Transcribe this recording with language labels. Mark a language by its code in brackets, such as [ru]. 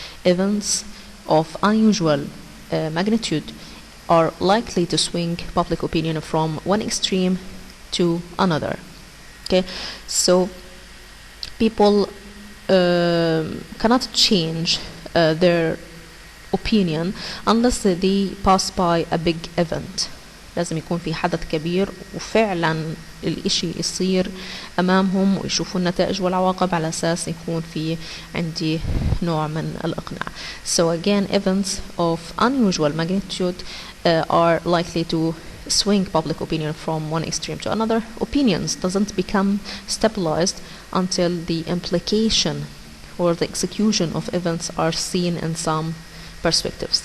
[en] Events of unusual magnitude are likely to swing public opinion from one extreme to another. Okay, so people cannot change their opinion unless they pass by a big event. [ar] لازم يكون في حدث كبير وفعلا الاشي يصير امامهم ويشوفوا النتائج والعواقب على اساس يكون في عندي نوع من الاقناع. [en] So again, events of unusual magnitude are likely to swing public opinion from one extreme to another. Opinions doesn't become stabilized until the implication or the execution of events are seen in some perspectives.